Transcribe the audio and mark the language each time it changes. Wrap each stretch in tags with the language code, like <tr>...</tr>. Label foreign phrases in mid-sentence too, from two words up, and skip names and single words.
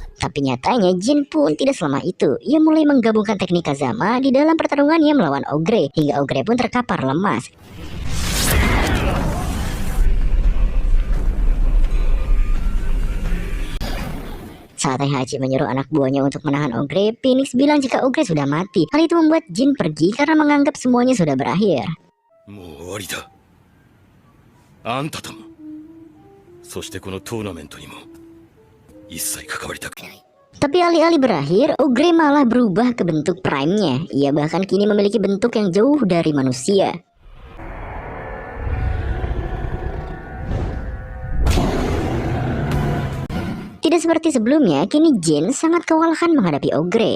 <id>Tapi nyatanya Jin pun tidak selama itu. Ia mulai menggabungkan teknik Kazama di dalam pertarungannya melawan Ogre, hingga Ogre pun terkapar lemas. Saat Heihachi menyuruh anak buahnya untuk menahan Ogre, Phoenix bilang jika Ogre sudah mati. Hal itu membuat Jin pergi karena menganggap semuanya sudah berakhir.</id> <ja>もう終わりだ。あんたとも、そしてこのトーナメントにも一切関わりたくない。</ja> <id>Tapi alih-alih berakhir, Ogre malah berubah ke bentuk prime-nya. Ia bahkan kini memiliki bentuk yang jauh dari manusia. Tidak seperti sebelumnya, kini Jin sangat kewalahan menghadapi Ogre.</id>